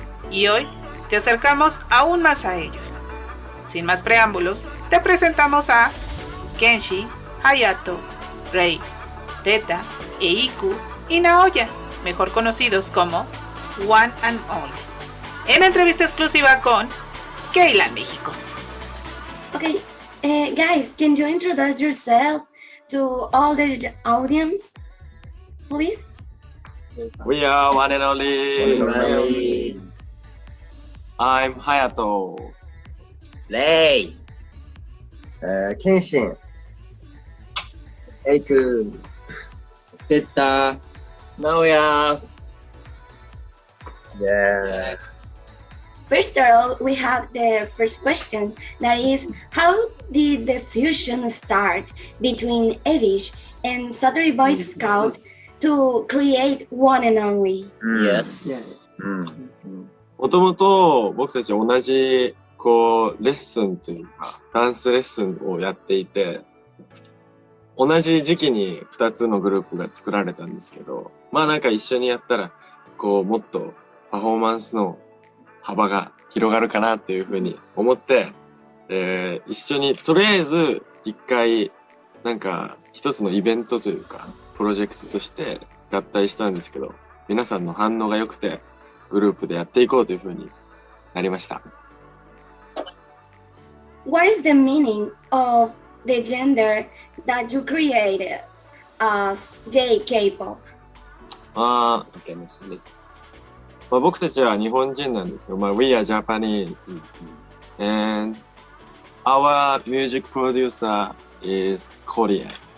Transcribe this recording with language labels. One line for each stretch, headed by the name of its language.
Spanish: Y hoy te acercamos aún más a ellos. Sin más preámbulos, te presentamos a Kenshi, Hayato, Rei, Teta, Eiku y Naoya, mejor conocidos como One and Only, en entrevista exclusiva con Kland, México.
English: Okay, guys, can you introduce yourself to all the audience, please? We are One and Only. Only. I'm Hayato. Rei.
Japanese: 謙信、エイク、ペッタ、
English: Naoya. yeah. First of all, we have the first question, that is, how did the fusion start between Avish and Satori Boys Scout to create One and Only? Yes.
Japanese: もともと僕たち同じレッスンというかダンスレッスンをやっていて、同じ時期に2つのグループが作られたんですけど、まあなんか一緒にやったらもっとパフォーマンスの幅が広がるかなっていうふうに思って、一緒にとりあえず一回なんか一つのイベントというかプロジェクトとして合体したんですけど、皆さんの反応が良くてグループでやっていこうというふうになりました。
English: What is the meaning of the gender that you created as J-K-pop?
Japanese: まあ僕たちは日本人なんですけど、
English: We are Japanese and our music producer is Korean.